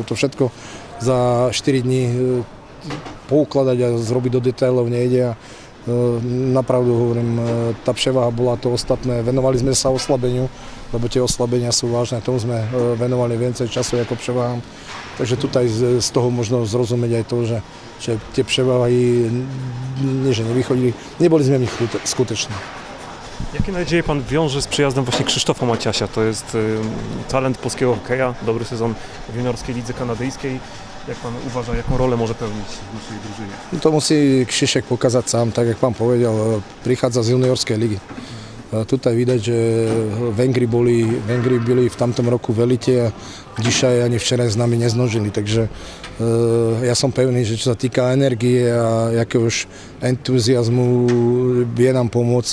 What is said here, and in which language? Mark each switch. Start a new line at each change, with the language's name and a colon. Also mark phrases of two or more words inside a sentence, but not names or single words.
Slovak: To všetko za 4 dní poukladať a zrobiť do detailov nejde. Napravdu hovorím, tá převaha bola to ostatné. Venovali sme sa oslabeniu, lebo tie oslabenia sú vážne. Tomu sme venovali viacej času ako převahám. Takže tutaj z toho možno zrozumieť aj to, že tie převahy nie,
Polish: że nie wychodzili, nie byliśmy w nich skuteczni. Jakie nadzieje Pan wiąże z przyjazdem właśnie Krzysztofa Maciasia? To jest talent polskiego hokeja, dobry sezon w juniorskiej lidze kanadyjskiej. Jak Pan uważa, jaką rolę może pełnić w naszej drużynie?
Slovak: To musí Krzysiek pokazať sám,
Polish: tak jak Pan powiedział,
Slovak: prichádza z juniorskej ligy. Tutaj vidieť, že Vengri byli v tamtom roku v elite a dzisiaj ani včera s nami neznožili, takže ja som pevný, že čo sa týka energie a jakéhož entuziasmu vie nám pomôcť.